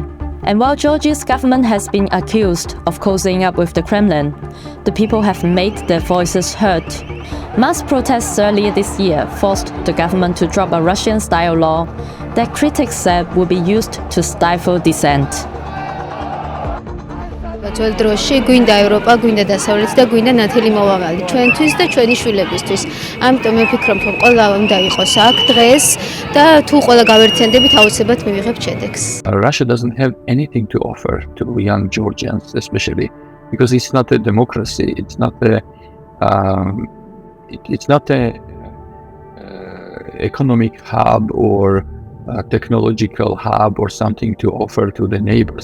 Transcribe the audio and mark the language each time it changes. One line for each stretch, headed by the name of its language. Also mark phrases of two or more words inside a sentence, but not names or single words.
English: And while Georgia's government has been accused of cozying up with the Kremlin, the people have made their voices heard. Mass protests earlier this year forced the government to drop a Russian-style law that critics said would be used to stifle dissent.
Georgian: ძველ დროში გვინდა ევროპა, გვინდა დასავლეთი და გვინდა ნათელი მომავალი ჩვენთვის და ჩვენი შვილებისთვის. ამიტომ მე ვფიქრობ, რომ ყველა უნდა იყოს აქ დღეს და თუ ყველა გავერთიანდებით, აუცილებლად მივიღებთ შედეგს.
English: Russia doesn't have anything to offer to young Georgians, especially because it's not a democracy. It's not a economic hub or a technological hub or something to offer to the neighbors.